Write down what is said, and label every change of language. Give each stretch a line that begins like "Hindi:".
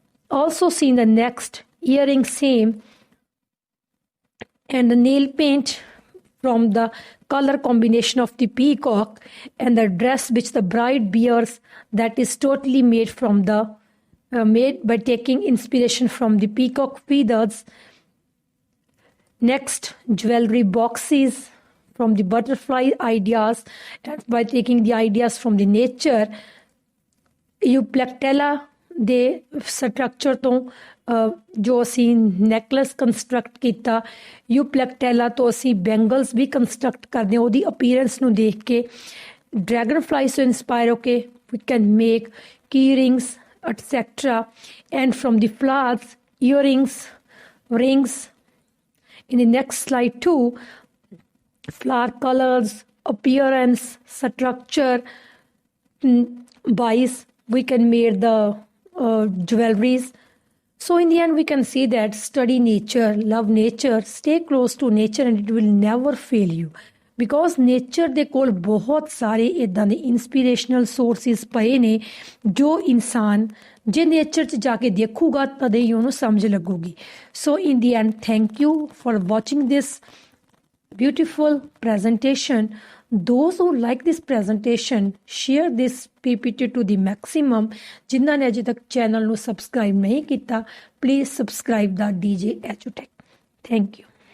English: Also see in the next earrings, same. And the nail paint from the color combination of the peacock, and the dress which the bride wears, that is totally made from the made by taking inspiration from the peacock feathers. Next, jewelry boxes from the butterfly ideas, and by taking the ideas from the nature.
Punjabi: Euplectella ਦੇ structure ਤੋਂ ਜੋ ਅਸੀਂ necklace construct ਕੀਤਾ, ਯੂਪਲੈਕਟੈਲਾ ਤੋਂ ਅਸੀਂ bangles ਵੀ construct ਕਰਦੇ ਹਾਂ ਉਹਦੀ ਅਪੀਅਰੈਂਸ ਨੂੰ ਦੇਖ ਕੇ।
English: Dragonflies ਤੋਂ inspire ਹੋ ਕੇ we can make key rings etcetera, and from the flowers earrings, rings. In the next slide too, flower colors, appearance, structure wise we can make the jewelries. So in the end we can see that study nature, love nature, stay close to nature, and it will never fail you, because nature
Punjabi: ਦੇ ਕੋਲ ਬਹੁਤ ਸਾਰੇ ਇੱਦਾਂ ਦੇ inspirational sources ਪਏ ਨੇ ਜੋ ਇਨਸਾਨ ਜੇ ਨੇਚਰ 'ਚ ਜਾ ਕੇ ਦੇਖੂਗਾ ਤਦੇ ਹੀ ਉਹਨੂੰ ਸਮਝ ਲੱਗੂਗੀ।
English: So in the end thank you for watching this beautiful presentation. Those who like this presentation, share this PPT to the maximum.
Hindi: जिन्होंने ने अजे तक चैनल ਨੂੰ सब्सक्राइब नहीं किया, please subscribe the DJ EduTech.
English: Thank you.